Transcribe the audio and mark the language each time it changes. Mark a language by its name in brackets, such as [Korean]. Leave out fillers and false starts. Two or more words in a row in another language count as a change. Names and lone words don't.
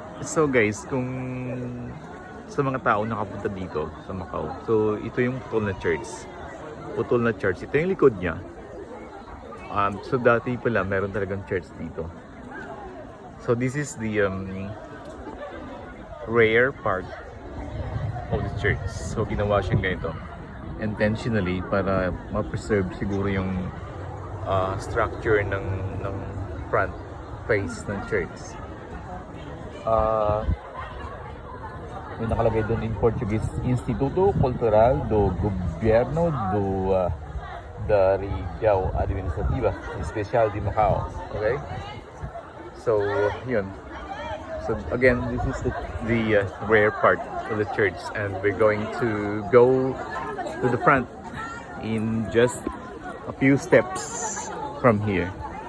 [English] So guys, [Filipino] kung sa mga tao nakapunta dito sa Macau, so ito yung putol na church. Putol na church. Ito yung likod niya. So dati pala meron talagang church dito. [English] So this is the rear part of the church. [Filipino] So ginawa siyang ganito intentionally para ma-preserve siguro yung structure ng [English] front face [Filipino] ng church. May nakalagay doon [English] in Portuguese, [Portuguese] Instituto Cultural do Governo da Região Administrativa Especial de Macau. Okay? [Filipino] So, yun. [English] So again, this is the rear part of the church, and we're going to go to the front in just a few steps from here.